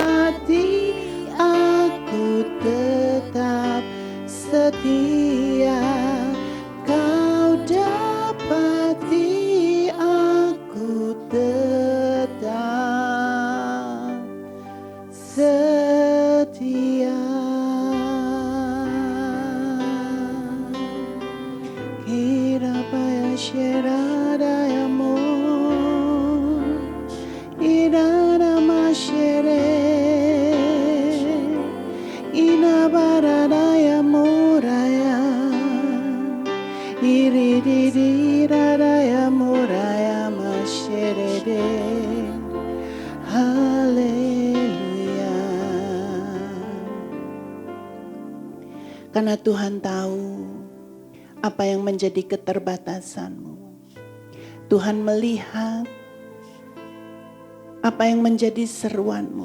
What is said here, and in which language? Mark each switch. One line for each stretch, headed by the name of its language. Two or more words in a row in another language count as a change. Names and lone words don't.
Indonesian: dapati aku tetap setia. Kau dapati aku tetap setia. Kirapaya sherada amor, irada mashere, inabarada amoraya, iridirada amoraya masherede. Haleluya. Karena Tuhan tahu apa yang menjadi keterbatasanmu. Tuhan melihat apa yang menjadi seruanmu.